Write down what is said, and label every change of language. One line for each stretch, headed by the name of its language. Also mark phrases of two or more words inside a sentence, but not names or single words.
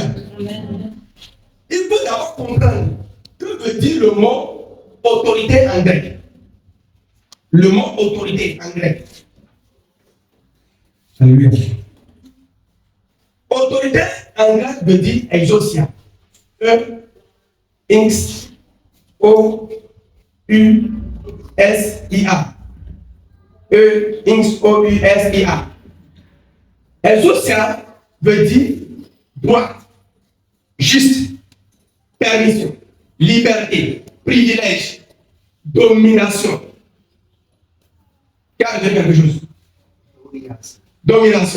French: Il faut d'abord comprendre que veut dire le mot autorité en grec. Le mot autorité en grec. Alléluia. Autorité en grec veut dire exousia. E-X-O-U-S-I-A. E-X-O-U-S-I-A. Exousia veut dire droit, juste, permission, liberté, privilège, domination. Car de quelque chose. Domination.